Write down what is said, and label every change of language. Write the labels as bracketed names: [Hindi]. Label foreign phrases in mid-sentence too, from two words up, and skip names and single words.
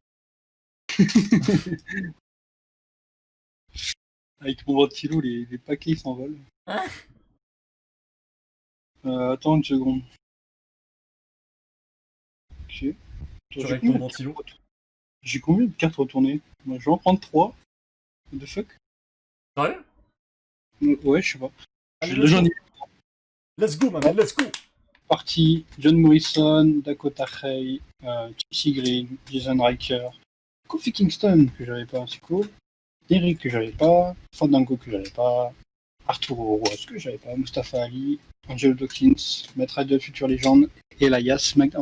[French] Avec mon ventilo, les paquets s'envolent. Hein? Attends une seconde. Ok. Tu règles ton ventilo. J'ai combien de cartes retournées? Moi, je vais en prendre 3. [English] What the fuck? [French] Sérieux? Ouais, je sais pas. Allez, let's J'en [English] go. [French] ai [English] Let's go, man, let's go. [French] parti. John Morrison, Dakota Hay, Chelsea Green, Jason Riker, Kofi Kingston, que j'avais pas, c'est cool. Eric, que j'avais pas. Fandango, que j'avais pas. Arturo Roas, que j'avais pas. Mustafa Ali, Angelo Dawkins, Maître Idol, Future Legend, Elias McDonald.